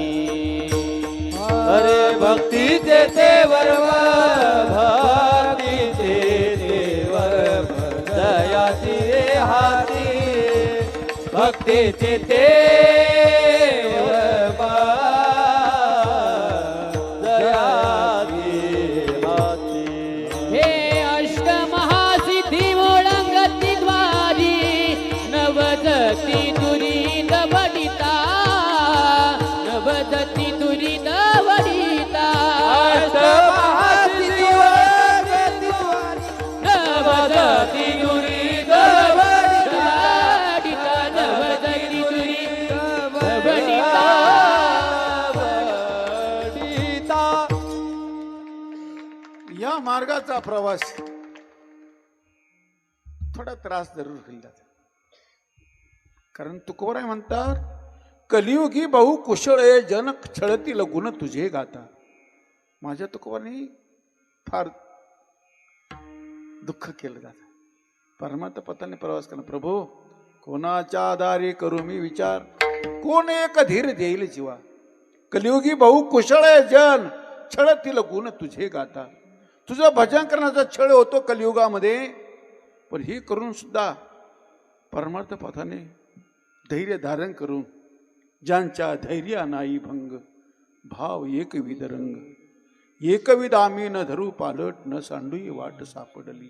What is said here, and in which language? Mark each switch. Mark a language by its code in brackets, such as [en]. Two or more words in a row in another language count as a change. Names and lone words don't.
[mr] अरे भक्तीचे ते वर्म, भक्तीचे ते वर्म दयाची हाती, भक्तीचे ते वर्म दयाची हाती. हे अष्ट महासिद्धी ओळंगती द्वारी, नवजती दुरी दबडिता, नवजती दुरी दबडिता. अष्ट महासिद्धी ओळंगती द्वारी, नवजती दुरी दबडिता, नवजती दुरी दबडिता. दबडिता. या मार्गाचा प्रवास थोडा त्रास जरूर होईल दादा. कारण तुकोबराय म्हणतात कलियुगी बहु कुशळे जन छळतील गुण तुझे गाता. माझ्या तुकोबाने फार दुःख केलं दादा. परमार्थ पथाने प्रवास करणं. प्रभू कोणाच्या आधारे करू मी विचार, कोण एक धीर देईल जीवा. कलियुगी बहु कुशळे जन छळतील गुण तुझे गाता. तुझं भजन करण्याचा छळ होतो कलियुगामध्ये, पण ही करून सुद्धा परमार्थ पथाने धैर्य धारण करून, ज्यांच्या धैर्या नाही भंग, भाव एकविध रंग, एकविध आम्ही न धरू पालट, न सांडूई वाट सापडली.